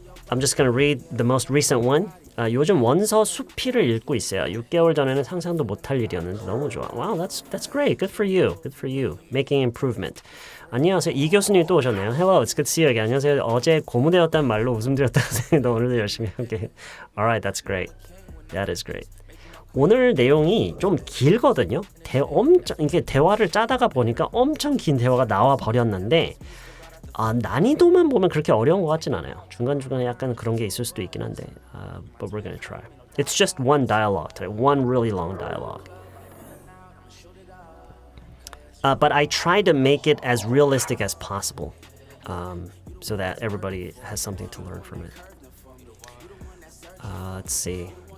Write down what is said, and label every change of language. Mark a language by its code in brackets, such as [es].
[en] I'm just gonna read the most recent one. [ko] 요즘 원서 수필을 읽고 있어요. 6개월 전에는 상상도 못할 일이었는데 너무 좋아. [en] Wow, that's great. Good for you. Making improvement. [ko] 안녕하세요. 이 교수님이 또 오셨네요. [en] Hello, it's good to see you again. [ko] 안녕하세요. 어제 고무되었다는 말로 웃음 드렸다는 생각도 오늘도 열심히 함께. [en] Alright, that's great. That is great. [ko] 오늘 내용이 좀 길거든요. 이게 대화를 짜다가 보니까 엄청 긴 대화가 나와 버렸는데 난이도만 보면 그렇게 어려운 것 같진 않아요. 중간중간에 약간 그런 게 있을 수도 있긴 한데 [en] but we're gonna try. It's just one dialogue today. One really long dialogue. But I try to make it as realistic as possible so that everybody has something to learn from it. Let's see.